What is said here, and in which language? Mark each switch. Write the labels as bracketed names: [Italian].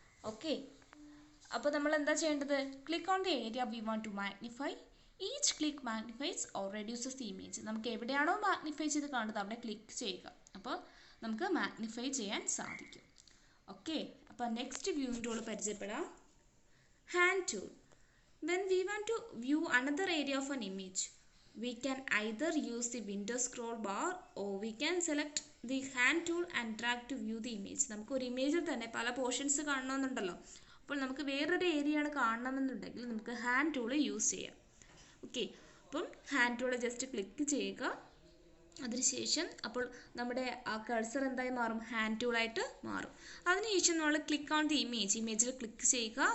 [Malayalam] Okay, അപ്പോൾ നമ്മൾ എന്താ ചെയ്യേണ്ടത്? [English] Click on the area we want to magnify. Each click magnifies or reduces the image. [Malayalam] നമുക്ക് എവിടെയാണോ മാഗ്നിഫൈ ചെയ്ത് കാണുന്നത് അവിടെ ക്ലിക്ക് ചെയ്യുക. അപ്പോൾ നമുക്ക് മാഗ്നിഫൈ ചെയ്യാൻ സാധിക്കും. ഓക്കെ, അപ്പോൾ നെക്സ്റ്റ് വ്യൂയിങ് ടൂൾ പരിചയപ്പെടാം. [English] Hand tool. When we want to view another area of an image we can either use the window scroll bar or we can select the hand tool and drag to view the image. [Malayalam] നമുക്ക് ഒരു ഇമേജിൽ തന്നെ പല portions കാണണമെന്നുണ്ടല്ലോ. അപ്പോൾ നമുക്ക് വേറൊരു area ആണ് കാണണമെന്നുണ്ടെങ്കിൽ നമുക്ക് hand tool use ചെയ്യാം. ഓക്കെ, അപ്പം ഹാൻഡ് ടൂൾ ജസ്റ്റ് ക്ലിക്ക് ചെയ്യുക. അതിനുശേഷം അപ്പോൾ നമ്മുടെ ആ കഴ്സർ എന്തായി മാറും? ഹാൻഡ് ടൂളായിട്ട് മാറും. അതിനുശേഷം നമ്മൾ ക്ലിക്ക് ഓൺ ദി ഇമേജിൽ ക്ലിക്ക് ചെയ്യുക.